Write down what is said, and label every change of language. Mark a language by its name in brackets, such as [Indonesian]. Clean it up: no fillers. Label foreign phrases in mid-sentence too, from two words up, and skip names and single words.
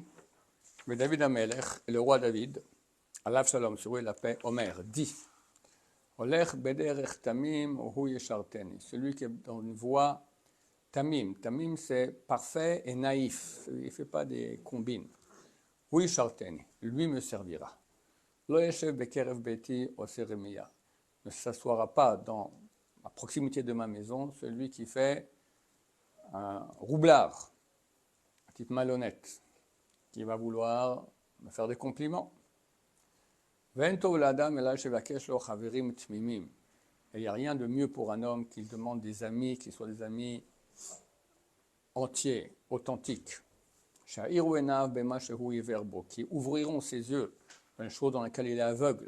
[French] Mais [Hebrew] דוד המלך, [French] le roi David, [Hebrew] עליו השלום, [French] sur lui la paix, Omer, dit celui qui est dans une voie tamim. Tamim, c'est parfait et naïf. Il ne fait pas des combines. Oui, Charteni, lui me servira. [Hebrew] לא ישב בקרב ביתי עושה רמיה. [French] Ne s'assoira pas dans à proximité de ma maison celui qui fait un roublard, un type malhonnête, qui va vouloir me faire des compliments. Et il n'y a rien de mieux pour un homme qu'il demande des amis, qui soient des amis entiers, authentiques, qui ouvriront ses yeux dans les choses dans lesquelles il est aveugle.